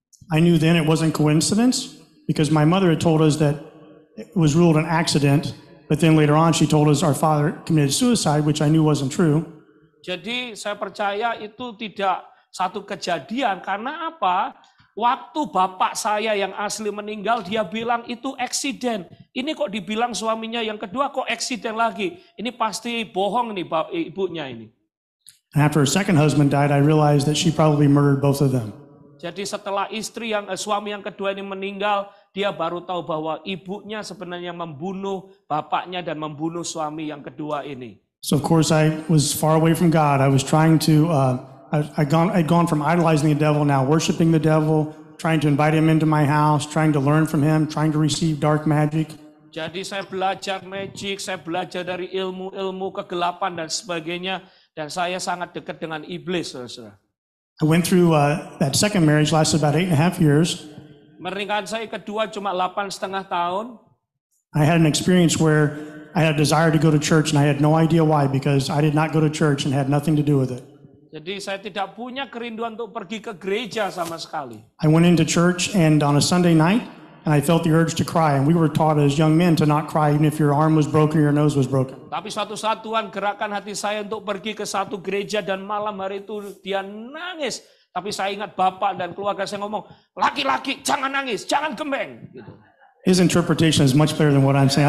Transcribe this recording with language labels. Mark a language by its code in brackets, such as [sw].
[en] I knew then it wasn't coincidence because my mother had told us that it was ruled an accident. But then later on, she told us our father committed suicide, which I knew wasn't true. [id] Jadi saya percaya itu tidak satu kejadian. Karena apa? Waktu bapak saya yang asli meninggal, dia bilang itu eksiden. Ini kok dibilang suaminya yang kedua kok eksiden lagi. Ini pasti bohong nih ibunya ini. [en] After her second husband died, I realized that she probably murdered both of them. [id] Jadi setelah suami yang kedua ini meninggal, dia baru tahu bahwa ibunya sebenarnya membunuh bapaknya dan membunuh suami yang kedua ini. [en] So of course I was far away from God. I was trying to, I'd gone from idolizing the devil, now worshiping the devil, trying to invite him into my house, trying to learn from him, trying to receive dark magic. [id] Jadi saya belajar magic, saya belajar dari ilmu-ilmu kegelapan dan sebagainya, dan saya sangat dekat dengan iblis, saudara. [en] I went through that second marriage, lasted about 8.5 years. [id] Pernikahan saya kedua cuma 8,5 tahun. [en] I had an experience where I had a desire to go to church and I had no idea why because I did not go to church and had nothing to do with it. [id] Jadi saya tidak punya kerinduan untuk pergi ke gereja sama sekali. [en] I went into church and on a Sunday night and I felt the urge to cry, and we were taught as young men to not cry even if your arm was broken or your nose was broken. [id] Tapi suatu saat Tuhan gerakkan hati saya untuk pergi ke satu gereja dan malam hari itu dia nangis. Tapi saya ingat bapak dan keluarga saya ngomong, laki-laki jangan nangis, jangan gembeng. Gitu. [en] His interpretation is much better than what I'm saying.